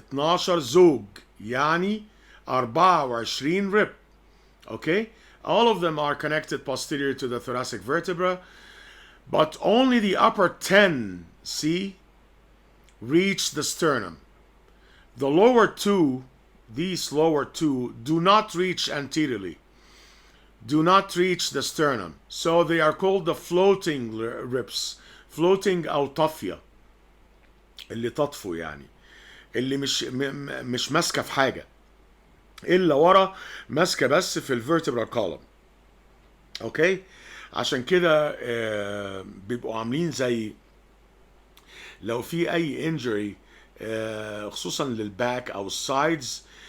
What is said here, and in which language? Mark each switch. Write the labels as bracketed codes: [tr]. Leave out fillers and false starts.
[ar] 12 زوج يعني 24 rib. [en] Okay, all of them are connected posterior to the thoracic vertebra, but only the upper 10, see, reach the sternum. The lower 2, these lower 2, do not reach anteriorly, do not reach the sternum. So they are called the floating ribs. [ar] Floating أو طافية، اللي تطفو يعني، اللي مش ماسكة في حاجة، إلا ورا ماسكة بس في الفيرتبرال كولوم. أوكي، عشان كده بيبقوا عاملين زي لو في أي injury خصوصا للباك أو السايدز،